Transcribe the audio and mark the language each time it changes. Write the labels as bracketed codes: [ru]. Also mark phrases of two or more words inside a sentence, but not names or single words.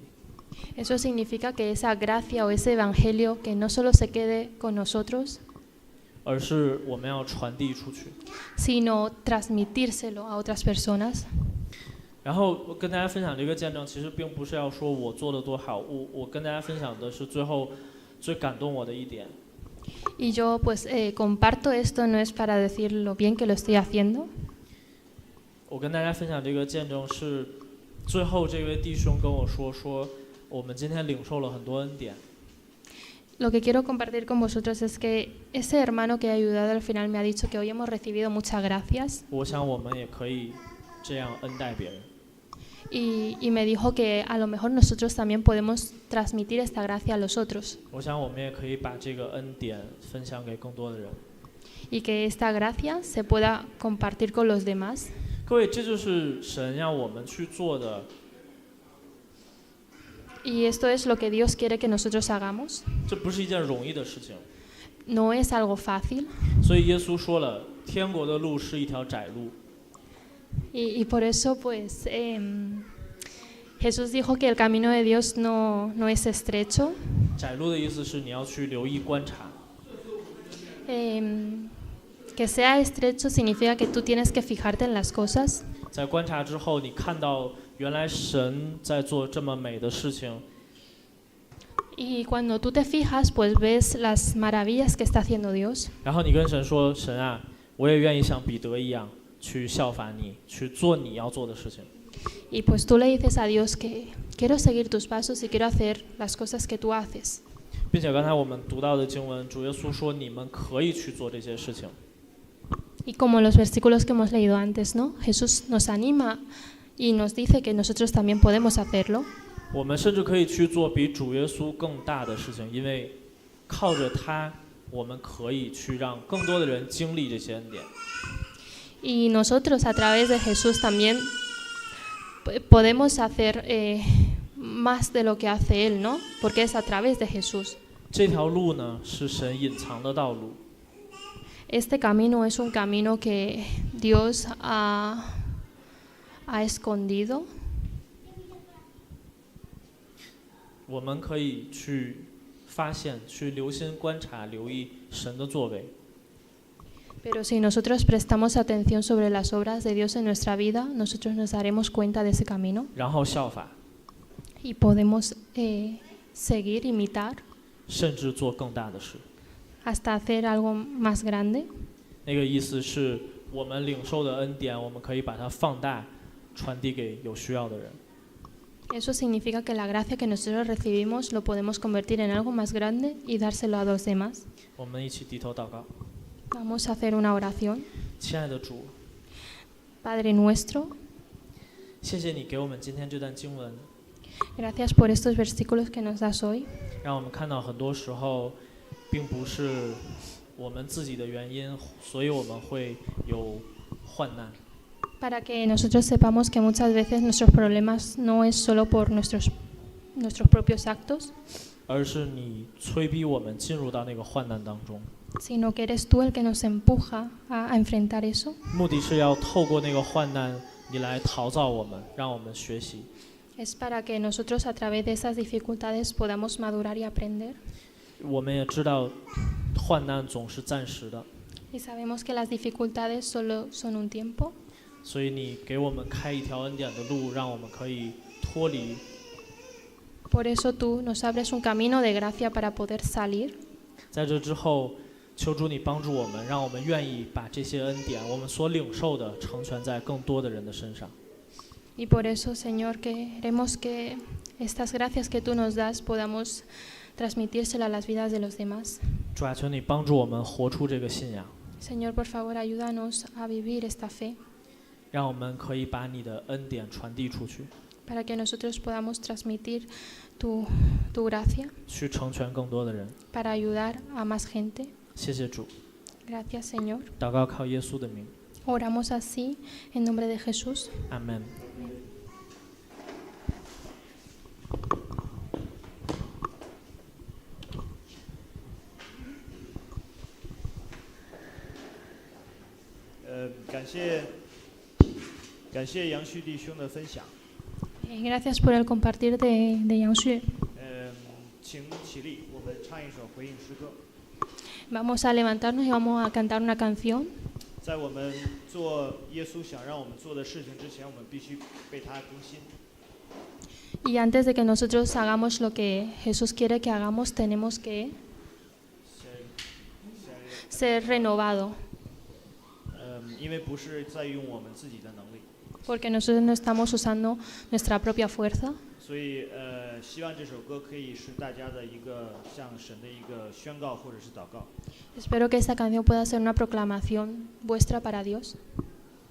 [es] Eso significa que esa gracia o ese evangelio que no solo se quede con nosotros, [zh] 而是我们要传递出去。 [es] sino transmitírselo a otras personas. [zh] 然后我跟大家分享这个见证，其实并不是要说我做的多好，我跟大家分享的是最后最感动我的一点。 [es] Y yo pues comparto esto, no es para decir lo bien que lo estoy haciendo. [zh] 我跟大家分享这个见证是，最后这位弟兄跟我说，我们今天领受了很多恩典。 [es] Lo que quiero compartir con vosotros es que ese hermano que ha ayudado al final me ha dicho que hoy hemos recibido muchas gracias. [zh] 我想我们也可以这样恩待别人。 [es] Y me dijo que a lo mejor nosotros también podemos transmitir esta gracia a los otros. [zh] 我想我们也可以把这个恩典分享给更多的人。 [es] Y que esta gracia se pueda compartir con los demás. [zh] 各位，这就是神让我们去做的。 [es] Y esto es lo que Dios quiere que nosotros hagamos. [zh] 这不是一件容易的事情。 [es] No es algo fácil. [zh] 所以耶稣说了，天国的路是一条窄路。 [es] Y por eso pues Jesús dijo que el camino de Dios no es estrecho. [zh] 窄路的意思是你要去留意观察。 [es] Que sea estrecho significa que tú tienes que fijarte en las cosas. [zh] 在观察之后，你看到原来神在做这么美的事情。 [es] Y cuando tú te fijas, pues ves las maravillas que está haciendo Dios. [zh] 然后你跟神说：“神啊，我也愿意像彼得一样去效法你，去做你要做的事情。” [es] Y pues tú le dices a Dios que quiero seguir tus pasos y quiero hacer las cosas que tú haces. [zh] 并且刚才我们读到的经文，主耶稣说：“你们可以去做这些事情。” [es] Y como los versículos que hemos leído antes, ¿no? Jesús nos anima y nos dice que nosotros también podemos hacerlo. [zh] 我们甚至可以去做比主耶稣更大的事情，因为靠着他，我们可以去让更多的人经历这些恩典。 [es] Y nosotros a través de Jesús también podemos hacer más de lo que hace Él, ¿no? Porque es a través de Jesús. [zh] 这条路呢，是神隐藏的道路。 [es] Este camino es un camino que Dios ha escondido. [zh] 我们可以去发现、去留心观察、留意神的作为。 [es] Pero si nosotros prestamos atención sobre las obras de Dios en nuestra vida, nosotros nos daremos cuenta de ese camino. [zh] 然后效法， [es] Y podemos seguir, imitar, [zh] 甚至做更大的事。 [es] hasta hacer algo más grande. [zh] 那个意思是我们领受的恩典，我们可以把它放大，传递给有需要的人。 [es] Eso significa que la gracia que nosotros recibimos lo podemos convertir en algo más grande y dárselo a los demás. [zh] 我们一起低头祷告。 [es] Vamos a hacer una oración. [zh] 亲爱的主， [es] Padre nuestro, [zh] 谢谢你给我们今天这段经文， [es] gracias por estos versículos que nos das hoy. [zh] 让我们看到很多时候，并不是我们自己的原因，所以我们会有患难。 [es] Para que nosotros sepamos que muchas veces nuestros problemas no es solo por nuestros propios actos, [zh] 而是你催逼我们进入到那个患难当中， [es] sino que eres tú el que nos empuja a enfrentar eso. [zh] 目的是要透过那个患难，你来陶造我们，让我们学习。 [es] Es para que nosotros a través de esas dificultades podamos madurar y aprender. [zh] 我们也知道，患难总是暂时的， [es] Y sabemos que las dificultades solo son un tiempo. [zh] 所以你给我们开一条恩典的路，让我们可以脱离。 [es] Por eso tú nos abres un camino de gracia para poder salir. [zh] 在这之后，求主你帮助我们，让我们愿意把这些恩典，我们所领受的，成全在更多的人的身上。 [es] Y por eso, Señor, queremos que estas gracias que tú nos das podamos transmitírselo a las vidas de los demás. [zh] 主啊，求你帮助我们活出这个信仰， [es] Señor, por favor, ayúdanos a vivir esta fe [zh] 让我们可以把你的恩典传递出去， [es] para que nosotros podamos transmitir tu gracia [zh] 去成全更多的人。 [es] para ayudar a más gente. [zh] 谢谢主， [es] Gracias, Señor. [zh] 祷告靠耶稣的名， [es] Oramos así en nombre de Jesús. [zh] 阿门。感谢杨旭弟兄的分享。 [es] Gracias por el compartir de Yang Xue. [zh] 请起立，我们唱一首回应诗歌。 [es] Vamos a levantarnos y vamos a cantar una canción. [zh] 在我们做耶稣想让我们做的事情之前，我们必须被他更新。 [es] Y antes de que nosotros hagamos lo que Jesús quiere que hagamos, tenemos que ser renovado. [zh] 因为不是在用我们自己的能力。 [es] Porque nosotros no estamos usando nuestra propia fuerza. [zh] 所以希望这首歌可以是大家的一个向神的一个宣告或者是祷告。 [es] Espero que esta canción pueda ser una proclamación vuestra para Dios.